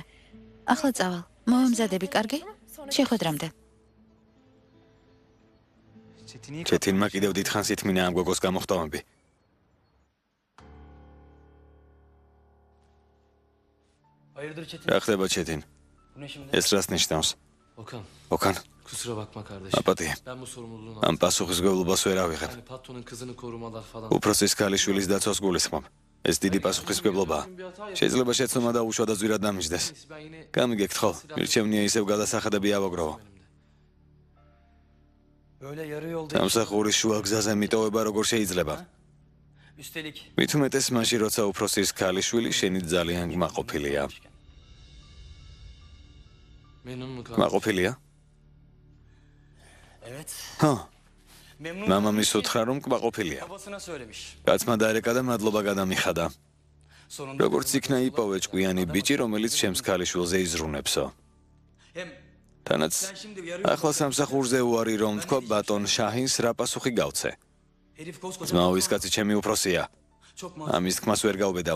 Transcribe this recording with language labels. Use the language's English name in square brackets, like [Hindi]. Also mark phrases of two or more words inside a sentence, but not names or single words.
[Georgian] ახლა წავალ. მოვამზადები, კარგი? შეხვედრამდე. ჩეთინმა კიდევ დიდხანს ითმინა ამ გოგოს გამოხტომები. რა ხდება ჩეთინ? ეს რას ნიშნავს? ოკან. [Turkish] Kusura bakma kardeşim. [Georgian] მაპატიე. [Turkish] Ben bu sorumluluğunu [Georgian] ამ პასუხისმგებლობას ვერ ავიღებ. [Turkish] yani patronun kızını korumalar falan. [Georgian] უფროსის ქალიშვილის დაცვას გულისხმობ. ეს დიდი პასუხისმგებლობაა. შეიძლება შეცდომა და უშუალოდ ზვირად დამიჯდეს. [Turkish] Ben yine [Georgian] გამიგეკითხო, მირჩევნია ისევ გადასახადები ავაგროვო. [Turkish] Böyle yarı yolda. [Georgian] სამსახურის შუა გზაზე მიტოვება როგორ შეიძლება? [Turkish] Üstelik [Georgian] მით უმეტეს მაშინ, როცა უფროსის ქალიშვილი შენი ძალიან გმაყოფილია. [Turkish] memnun mu kaldın? [Georgian] გმაყოფილია? [Turkish] evet. ჰა, Memnun [Georgian] მამამის უთხრა რომ გმაყოფილია. [Turkish] babasına söylemiş. [Georgian] კაცმა დაერეკა და მადლობა გადამიხადა. როგორც იქნა იპოვე ჭკვიანი ბიჭი, რომელიც ჩემს ქალიშვილზე იზრუნებსო. თანაც ახლა სამსახურზე უარი რომ თქვა ბატონ შაჰინს რა პასუხი გავცე. ძმაო, ის კაცი ჩემი უფროსია. ამის თქმას ვერ გავბედავ.